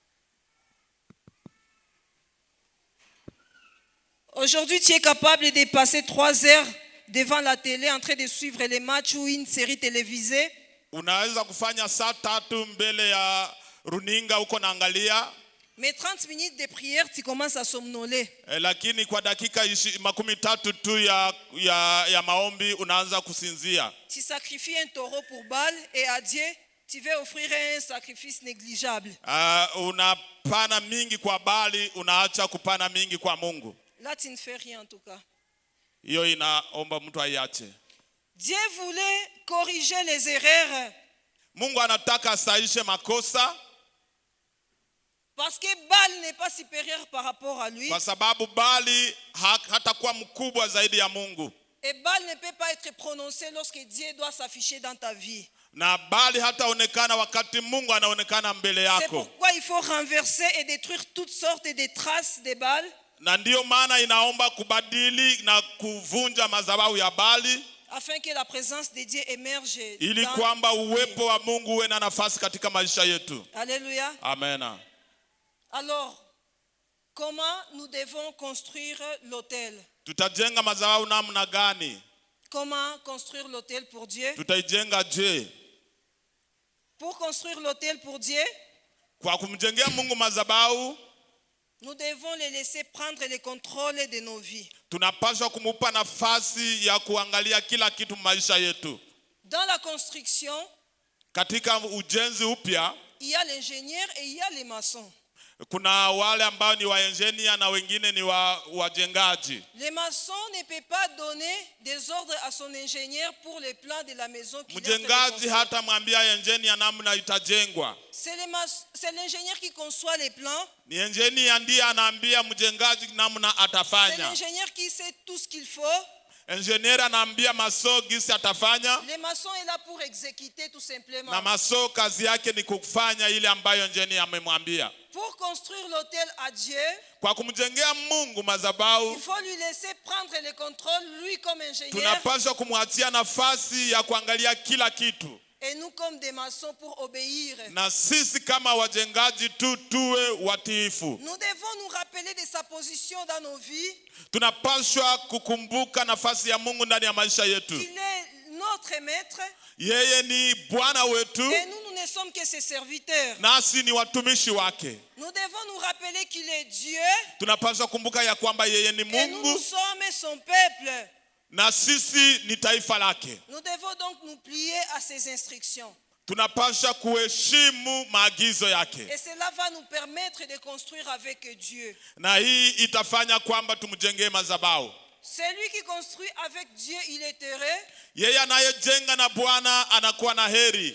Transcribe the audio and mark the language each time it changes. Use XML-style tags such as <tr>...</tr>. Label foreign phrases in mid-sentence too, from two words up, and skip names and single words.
<fr>Aujourd'hui, tu es capable de passer 3 heures devant la télé en train de suivre les matchs ou une série télévisée.</fr> <sw>Unaweza kufanya saa 3 mbele ya runinga uko naangalia.</sw> <fr>Mais 30 minutes de prière, tu commences à somnoler.</fr> <sw>Lakini kwa dakika 30 tu ya maombi unaanza kusinzia.</sw> <fr>Tu sacrifies un taureau pour Baal et à Dieu, tu veux offrir un sacrifice négligeable.</fr> <sw>Unapana mingi kwa Baali, unaacha kupana mingi kwa Mungu.</sw> <fr>Là, tu ne fais rien en tout cas.</fr> <sw>Hiyo inaomba mtu aiache.</sw> <fr>Dieu voulait corriger les erreurs.</fr> <sw>Mungu anataka asaishe makosa.</sw> <fr>Parce que Baal n'est pas supérieur par rapport à lui.</fr> <sw>Kwa sababu Baali hatakuwa mkubwa zaidi ya Mungu.</sw> <fr>Et Baal ne peut pas être prononcé lorsque Dieu doit s'afficher dans ta vie.</fr> <sw>Na Baali hataonekana wakati Mungu anaonekana mbele yako.</sw> <fr>C'est pourquoi il faut renverser et détruire toutes sortes de traces de Baal.</fr> <sw>Na ndio maana inaomba kubadili na kuvunja madhabahu ya Baali.</sw> <fr>Afin que la présence de Dieu émerge.</fr> <sw>Ili kwamba uwepo wa Mungu uwe na nafasi katika maisha yetu.</sw> <fr>Alléluia.</fr> <sw>Amen.</sw> <fr>Alors, comment nous devons construire l'autel?</fr> <sw>Tutajenga madhabahu namna gani?</sw> <fr>Comment construire l'autel pour Dieu?</fr> <sw>Tutaijenga je?</sw> <fr>Pour construire l'autel pour Dieu,</fr> <sw>kwa kumjengea Mungu madhabahu,</sw> <fr>nous devons les laisser prendre le contrôle de nos vies.</fr> <sw>Tunapaswa kumupa nafasi ya kuangalia kila kitu maisha yetu.</sw> <fr>Dans la construction,</fr> <sw>katika ujenzi upya,</sw> <fr>il y a l'ingénieur et il y a les maçons.</fr> <sw>Kuna wale ambao ni waengineer na wengine ni wajengaji.</sw> <fr>Le maçon ne peut pas donner des ordres à son ingénieur pour les plans de la maison qu'il a fait.</fr> <sw>Mjengaji hata mwambia engineer namna itajengwa.</sw> <fr>C'est l'ingénieur qui conçoit les plans.</fr> <sw>Ni engineer ndiye anaambia mjengaji namna atafanya.</sw> <fr>C'est l'ingénieur qui sait tout ce qu'il faut.</fr> <sw>Engineer anaambia maso gisi atafanya.</sw> <fr>Le maçon est là pour exécuter tout simplement.</fr> <sw>Na maso kazi yake ni kufanya ile ambayo engineer amemwambia.</sw> <fr>Pour construire l'autel à Dieu,</fr> <sw>kwa kumjengea Mungu madhabahu,</sw> <fr>il faut lui laisser prendre le contrôle, lui comme ingénieur.</fr> <sw>Tunapaswa kumwachia nafasi ya kuangalia kila kitu.</sw> <fr>Et nous comme des maçons pour obéir.</fr> <sw>Na sisi kama wajengaji tuwe watiifu.</sw> <fr>Nous devons nous rappeler de sa position dans nos vies.</fr> <sw>Tunapaswa kukumbuka nafasi ya Mungu ndani ya maisha yetu.</sw> <fr>Il est notre maître.</fr> <sw>Yeye ni Bwana wetu.</sw> <fr>Et nous ne sommes que ses serviteurs.</fr> <sw>Nasi ni watumishi wake.</sw> <fr>Nous devons nous rappeler qu'il est Dieu.</fr> <sw>Tunapaswa kumbuka ya kwamba yeye ni Mungu.</sw> <fr>Et nous sommes son peuple.</fr> <sw>Na sisi ni taifa lake.</sw> <fr>Nous devons donc nous plier à ses instructions.</fr> <sw>Tunapaswa kuheshimu maagizo yake.</sw> <fr>Et cela va nous permettre de construire avec Dieu.</fr> <sw>Na hii itafanya kwamba tumjengee madhabahu.</sw> <fr>Celui qui construit avec Dieu, il est heureux.</fr> <sw>Yeye anayejenga na Bwana anakuwa na heri.</sw>